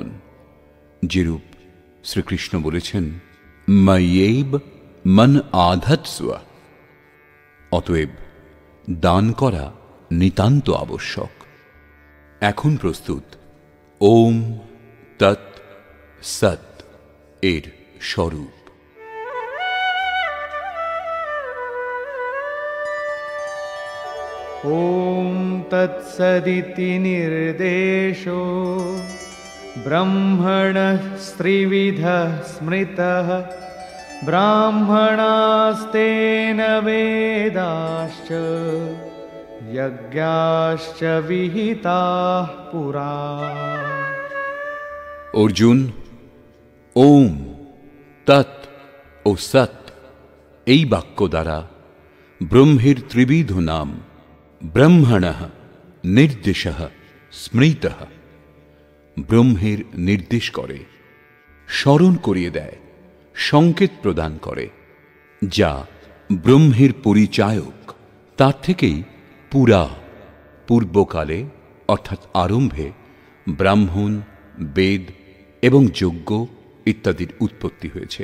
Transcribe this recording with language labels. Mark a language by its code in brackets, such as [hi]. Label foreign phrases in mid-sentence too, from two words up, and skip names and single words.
[bn] যেরূপ শ্রীকৃষ্ণ বলেছেন, [sa] ময়্যেব মন আধৎস্ব। [bn] অতএব দান করা নিতান্ত আবশ্যক। এখন প্রস্তুত [sa] ওম তৎ সৎ [bn] এর স্বরূপ। [sa] ॐ तत्सदिति निर्देशो ब्रह्मणः त्रिविधः स्मृतः ब्राह्मणास्तेन वेदाश्च यज्ञाश्च विहिताः पुरा। [bn] অর্জুন, ওম তৎ ও সৎ এই বাক্য দ্বারা ব্রহ্মের ত্রিবিধ নাম [sa] ব্রহ্মণঃ নির্দেশঃ স্মৃতঃ, [bn] ব্রহ্মের নির্দেশ করে, স্মরণ করিয়ে দেয়, সংকেত প্রদান করে, যা ব্রহ্মের পরিচায়ক, তার থেকেই পুরা, পূর্বকালে অর্থাৎ আরম্ভে ব্রাহ্মণ, বেদ এবং যজ্ঞ ইত্যাদির উৎপত্তি হয়েছে।